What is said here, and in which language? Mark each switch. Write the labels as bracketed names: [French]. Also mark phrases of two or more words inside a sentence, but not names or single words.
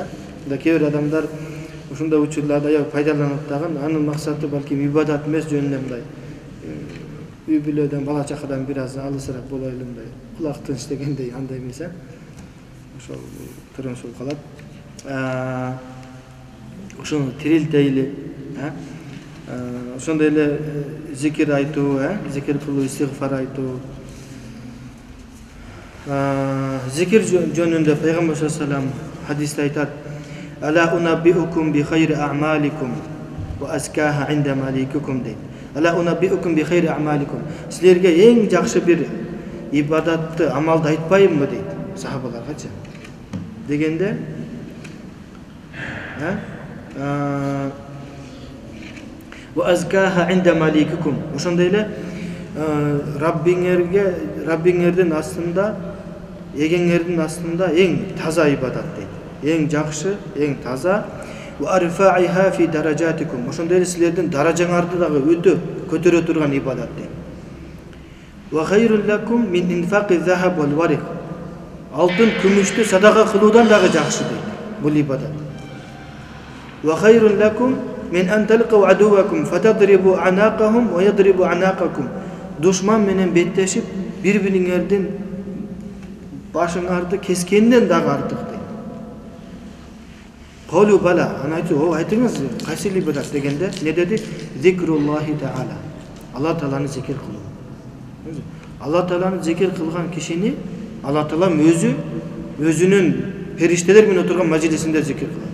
[Kyrgyz] Мында кээ бир адамдар ушундай учурларда аябай пайдаланат дагы, анын максаты балким ибадат эмес, жөн эле мындай үй бүлөдөн, бала чакадан бир аз алысыраак болойлу, мындай кулак тынч дегендей, андай эмес, ошол турмуш болуп калат. Ошону тирилтейли, ошондой эле зикир айтуу, зикир кылуу, истигфар айтуу. Зикир жөнүндө Пейгамбар [Arabic] صلى الله عليه وسلم [Kyrgyz] хадисте айтат: [Arabic] "ألا أنبئكم بخير أعمالكم وأزكاها عند مليككم" дейт. "ألا أنبئكم بخير أعمالكم" [Kyrgyz] Силерге эң жакшы бир ибадатты, амалды айтпаймынбы дейт сахабаларгачы. [Arabic] Дегенде وأزكاها عند مليككم. [Kyrgyz] Ошондой эле Раббиңердин астында, эгеңердин астында эң таза ибадат дейт. Эң жакшы, эң таза. [Arabic] وأرفعها في درجاتكم. [Kyrgyz] Ошондой эле силердин даражаңарды дагы өтө көтөрө турган ибадат дейт. [Arabic] وخير لكم من إنفاق الذهب والورق. [Kyrgyz] Алтын, күмүштү садака кылуудан дагы жакшы дейт бул ибадат. [Arabic] وخير لكم من أن تلقوا عدوكم فتضربوا أعناقهم ويضربوا أعناقكم. [Kyrgyz] Душман менен беттешип, бири-бириңердин башыңарды кескенден дагы артык дейт. Колу бала, аны айтыңыз, кайсы ибадат дегенде, не деди? [Arabic] ذكر الله تعالى. [Kyrgyz] Алла Тааланы зикир кылуу. Алла Тааланы зикир кылган кишини Алла Таала өзүнүн периштелер менен отурган мажлисинде зикир кылат.